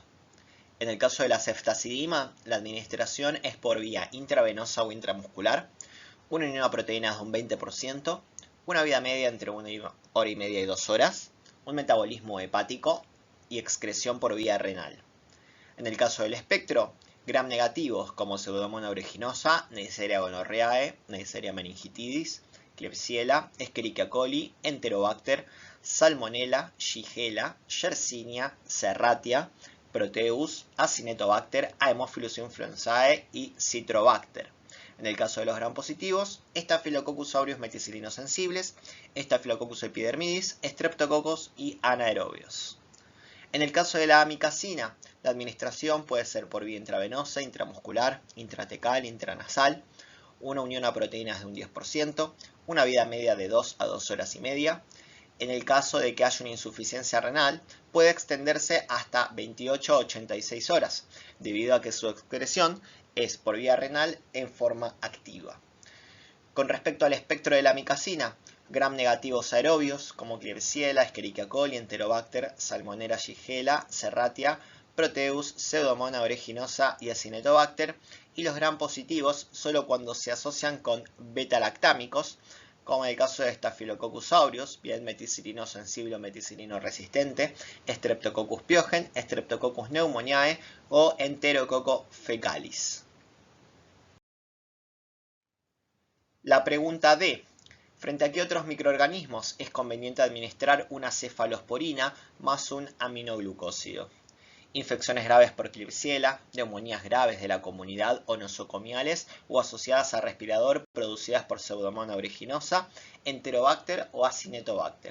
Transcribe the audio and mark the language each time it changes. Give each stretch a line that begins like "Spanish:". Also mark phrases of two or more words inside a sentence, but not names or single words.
Spanish: En el caso de la ceftazidima, la administración es por vía intravenosa o intramuscular, una unión a proteínas de un 20%, una vida media entre 1 hora y media y 2 horas, un metabolismo hepático y excreción por vía renal. En el caso del espectro, gram negativos como Pseudomonas aeruginosa, Neisseria gonorrhoeae, Neisseria meningitidis, Klebsiella, Escherichia coli, Enterobacter, Salmonella, Shigella, Yersinia, Serratia, Proteus, Acinetobacter, Haemophilus influenzae y Citrobacter. En el caso de los gram positivos, Staphylococcus aureus meticilinos sensibles, Staphylococcus epidermidis, Streptococcus y anaerobios. En el caso de la amikacina, la administración puede ser por vía intravenosa, intramuscular, intratecal, intranasal, una unión a proteínas de un 10%, una vida media de 2 a 2 horas y media. En el caso de que haya una insuficiencia renal, puede extenderse hasta 28 a 86 horas, debido a que su excreción es por vía renal en forma activa. Con respecto al espectro de la amikacina, gram negativos aerobios como Klebsiella, Escherichia coli, Enterobacter, Salmonella, Shigella, Serratia, Proteus, Pseudomonas aeruginosa y Acinetobacter, y los gram positivos solo cuando se asocian con beta-lactámicos, como en el caso de Staphylococcus aureus, bien meticilino sensible o meticilino resistente, Streptococcus pyogen, Streptococcus pneumoniae o Enterococcus fecalis. La pregunta D. ¿Frente a qué otros microorganismos es conveniente administrar una cefalosporina más un aminoglucósido? Infecciones graves por Klebsiella, neumonías graves de la comunidad o nosocomiales o asociadas a respirador producidas por Pseudomonas aeruginosa, Enterobacter o Acinetobacter.